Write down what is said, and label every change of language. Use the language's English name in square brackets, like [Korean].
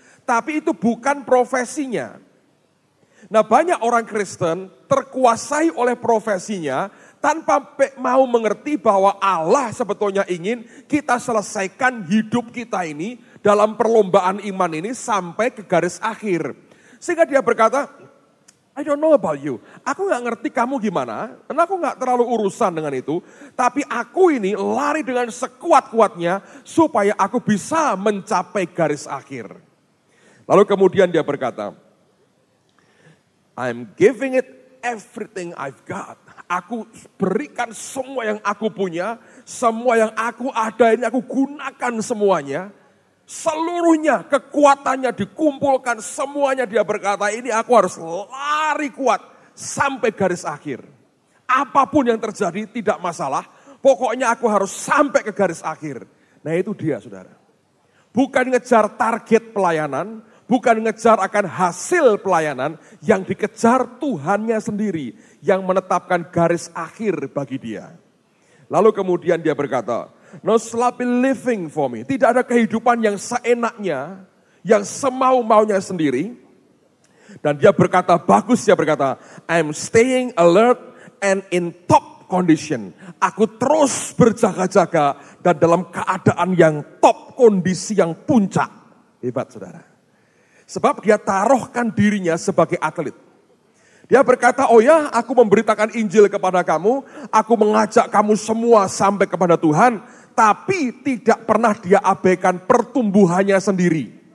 [Indonesian] Tapi itu bukan profesinya. Nah, banyak orang Kristen terkuasai oleh profesinya tanpa mau mengerti bahwa Allah sebetulnya ingin kita selesaikan hidup kita ini dalam perlombaan iman ini sampai ke garis akhir. Sehingga dia berkata, [English] I don't know about you. [Indonesian] Aku gak ngerti kamu gimana, dan aku gak terlalu urusan dengan itu. Tapi aku ini lari dengan sekuat-kuatnya supaya aku bisa mencapai garis akhir. Lalu kemudian dia berkata, [English] I'm giving it everything I've got. [Indonesian] Aku berikan semua yang aku punya, semua yang aku ada ini aku gunakan semuanya. Seluruhnya, kekuatannya dikumpulkan, semuanya dia berkata, ini aku harus lari kuat sampai garis akhir. Apapun yang terjadi tidak masalah, pokoknya aku harus sampai ke garis akhir. Nah itu dia saudara. Bukan ngejar target pelayanan, bukan ngejar akan hasil pelayanan, yang dikejar Tuhannya sendiri yang menetapkan garis akhir bagi dia. Lalu kemudian dia berkata, [English] no sloppy living for me. [Indonesian] Tidak ada kehidupan yang seenaknya, yang semau-maunya sendiri. Dan dia berkata, bagus dia berkata, [English] I'm staying alert and in top condition. [Indonesian] Aku terus berjaga-jaga dan dalam keadaan yang top, kondisi yang puncak. Hebat saudara. Sebab dia taruhkan dirinya sebagai atlet. Dia berkata, oh ya, aku memberitakan Injil kepada kamu, aku mengajak kamu semua sampai kepada Tuhan, tapi tidak pernah dia abaikan pertumbuhannya sendiri.